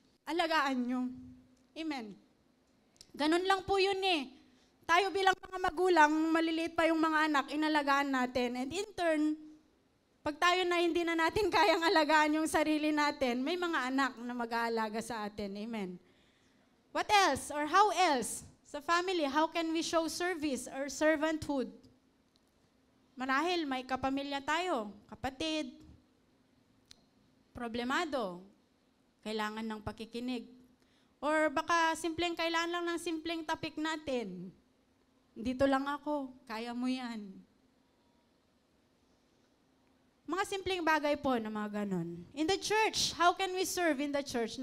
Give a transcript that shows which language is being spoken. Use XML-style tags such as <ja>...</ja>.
<tl>Alagaan niyo. Amen. Ganun lang po yun eh. Tayo bilang mga magulang, maliliit pa yung mga anak, inalagaan natin.</tl> <en>And in turn,</en> <tl>pag tayo na hindi na natin kayang alagaan yung sarili natin, may mga anak na mag-aalaga sa atin.</tl> <en>Amen. What else? Or how else? Sa family, how can we show service or servanthood?</en> <tl>Marahil may kapamilya tayo, kapatid, problemado, kailangan ng pakikinig. Or baka simpleng kailangan lang ng simpleng topic natin. Dito lang ako, kaya mo yan. Mga simpleng bagay po na mga ganon.</tl> <en>In the church, how can we serve in the church?</en>